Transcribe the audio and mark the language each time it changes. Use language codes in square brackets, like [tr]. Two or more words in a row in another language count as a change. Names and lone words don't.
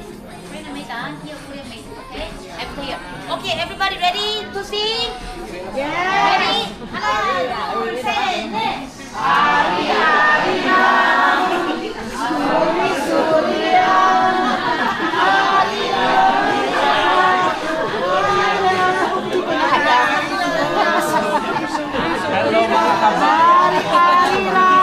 [en] Here, Korean made, okay? After here. Okay, everybody ready to sing? Yeah. Ready? [ko] 하나, 둘, 셋, 넷. [tl] Hello mga kabari!